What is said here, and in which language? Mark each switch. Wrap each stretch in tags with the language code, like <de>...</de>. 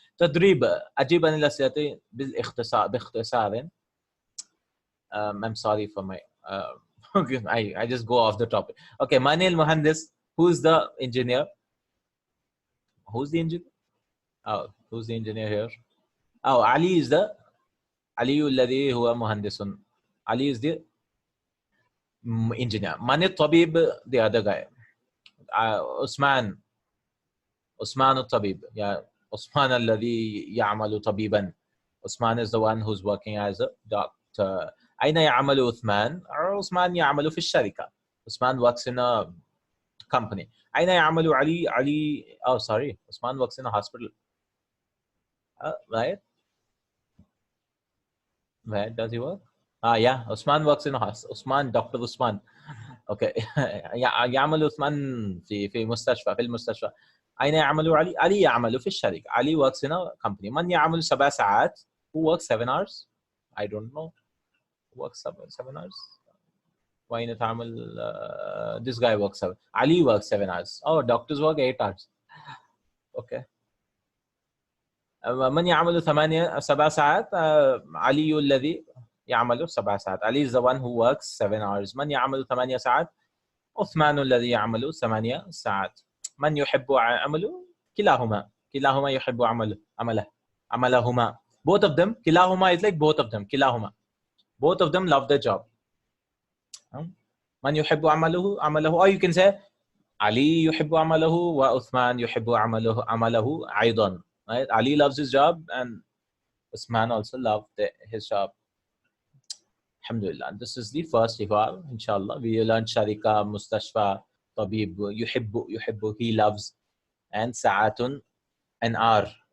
<ar>تدريب أجيب عن الأسئلة باختصار.</ar> <en>I'm sorry for my okay, I just go off the topic. Okay, Mani al-Muhandis, who's the engineer? Who's the engineer? Oh, who's the engineer here? Oh, Ali is the Ali</en> <ar>الذي هو مهندس.</ar> <en>Ali is the engineer. Mani al-Tabib, the other guy. Usman al-Tabib. Yeah, Usman</en> <ar>الذي يعمل طبيبا.</ar> <en>Usman is the one who's working as a doctor.</en> <ar>أين يعمل عثمان؟ عثمان يعمل في الشركة.</ar> <en>Usman works in a company.</en> <ar>أين يعمل علي؟ علي,</ar> <en>oh sorry, Usman works in a hospital. Right? Where does he work? Yeah, Usman works in a hospital. Usman, Dr. Usman. Okay.</en> <ar>يعمل عثمان في مستشفى, في المستشفى. أين يعمل علي؟ علي يعمل في الشركة.</ar> <en>Ali works in a company.</en> <ar>من يعمل 7 ساعات?</ar> <en>Who works 7 hours? I don't know. Who works 7 hours? Why not تعمل, this guy works 7. Ali works 7 hours. Oh, doctors work 8 hours. Okay.</en> <ar>من يعمل 7 ساعات؟ علي الذي يعمل 7 ساعات.</ar> <en>Ali is the one who works 7 hours.</en> <ar>من يعمل 8 ساعات؟ عثمان الذي يعمل 8 ساعات. من يحب عمله؟ كلاهما. كلاهما يحب عملهما.</ar> <en>Both of them. كلاهما is like both of them.</en> <ar>كلاهما.</ar> <en>Both of them love their job.</en> <ar>من يحب عمله,</ar> <en>or you can say</en> <ar>Ali يحب عمله وعثمان يحب عمله أيضا.</ar> <en>Right? Ali loves his job and Uthman also loved his job. Alhamdulillah. This is the first eval, inshallah. We learned Sharika, Mustashfa, Tabib, yuhibbu, he loves, and Sa'atun, an hour.</en>